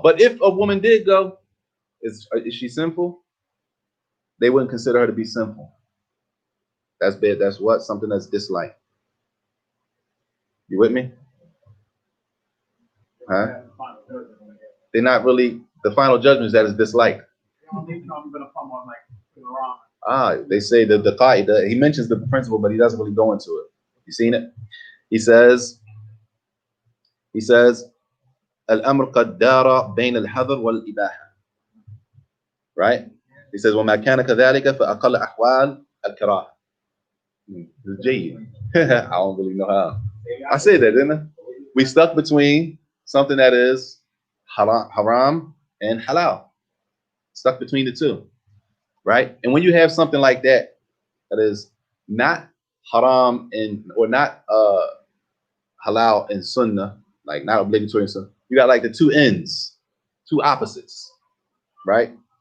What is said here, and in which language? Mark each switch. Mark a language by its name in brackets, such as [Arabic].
[English] But if a woman did go, is she sinful? They wouldn't consider her to be sinful. That's bad. That's what? Something that's disliked. You with me? Huh? They're not really, the final judgment is that it's disliked. They say that the qaida, he mentions the principle, but he doesn't really go into it. You seen it? He says, [Arabic] الأمر قد دار بين الحظر والإباحة. [English] Right? He says, [Arabic] وما كان كذلك فأقل أحوال الكراهة. [English] I don't really know how. I said that, didn't I? We stuck between something that is haram and halal. Stuck between the two. Right? And when you have something like that, that is not haram and or not halal and sunnah, like not obligatory and sunnah, you got like the two ends, two opposites, right?